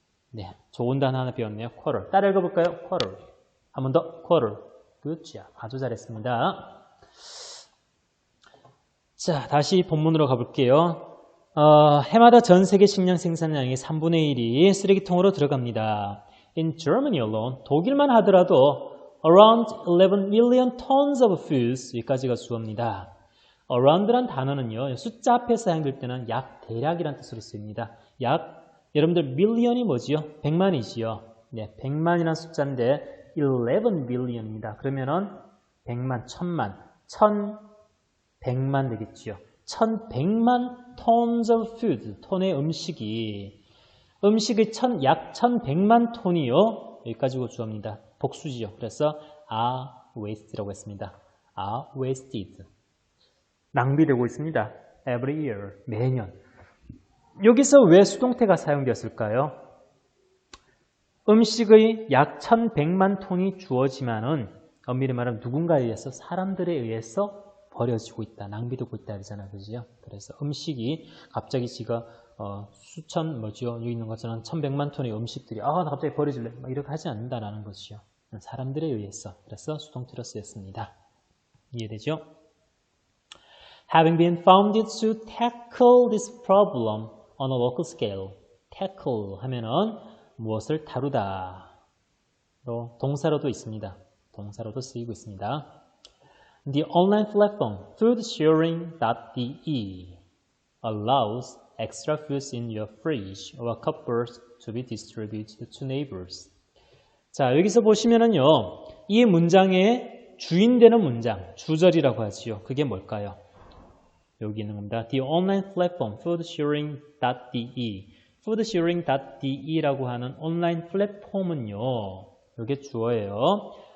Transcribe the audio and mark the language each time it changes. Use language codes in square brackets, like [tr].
[ko] 네, 좋은 단어 하나 배웠네요. quarter. 따라 읽어볼까요? quarter. 한 번 더, quarter. 그렇죠. 아주 잘했습니다. 자, 다시 본문으로 가볼게요. 해마다 전 세계 식량 생산량의 3분의 1이 쓰레기통으로 들어갑니다. [en] In Germany alone, [ko] 독일만 하더라도 [en] around 11 million tons of foods, [ko] 여기까지가 주어입니다. around란 단어는요, 숫자 앞에 사용될 때는 약, 대략이란 뜻으로 쓰입니다. 약, 여러분들 million이 뭐지요? 100만이지요. 네, 100만이란 숫자인데 11 billion입니다. 그러면은 100만, 1000만, 1100만 되겠지요. 1100만 [en] tons of food, [ko] 톤의 음식이 약 1100만 톤이요. 여기까지고 주어입니다. 복수지요. 그래서 [en] are wasted [ko] 라고 했습니다. [en] are wasted. [ko] 낭비되고 있습니다. [en] every year, 매년. [ko] 여기서 왜 수동태가 사용되었을까요? 음식의 약 1100만 톤이 주어지만은 엄밀히 말하면 누군가에 의해서 사람들에 의해서 버려지고 있다, 낭비되고 있다 그러잖아요. 그죠? 그래서 음식이 갑자기 지가 수천 여기 있는 것처럼 1100만 톤의 음식들이 나 갑자기 버려질래 막 이렇게 하지 않는다라는 것이요. 사람들에 의해서. 그래서 수동태로 쓰였습니다. 이해되죠? [en] Having been founded to tackle this problem on a local scale. [ko] tackle 하면은 무엇을 다루다. 또 동사로도 있습니다. 동사로도 쓰이고 있습니다. [en] The online platform foodsharing.de allows extra foods in your fridge or cupboards to be distributed to neighbors. [ko] 자, 여기서 보시면은요, 이 문장의 주인 되는 문장, 주절이라고 하지요. 그게 뭘까요? 여기 있는 겁니다. [en] The online platform foodsharing.de [ko] foodsharing.de라고 하는 온라인 플랫폼은요, 이게 주어예요.